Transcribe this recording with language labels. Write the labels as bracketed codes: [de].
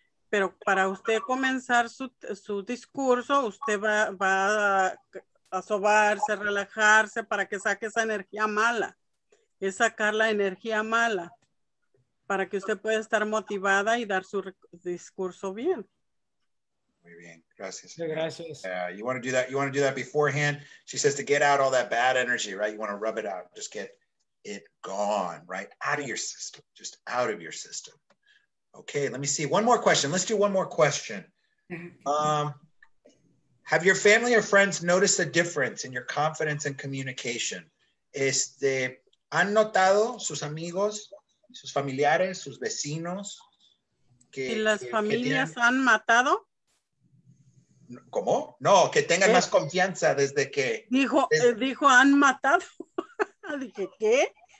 [es] Pero para usted comenzar su discurso, usted va a sobarse, relajarse para que saque esa energía mala. Es sacar la energía mala para que usted pueda estar motivada y dar su discurso bien. Muy bien, gracias. Gracias. [en] You want to do that beforehand. She says to get out all that bad energy, right? You want to rub it out. Just get it gone, right? Out of your system, just out of your system. Okay, let me see. One more question. Let's do one more question. Have your family or friends noticed a difference in your confidence and communication? [es] ¿Han notado sus amigos, sus familiares, sus vecinos? ¿Y las familias han matado? ¿Cómo? No, que tengan más confianza desde que... Dijo, han matado. Dije, ¿qué?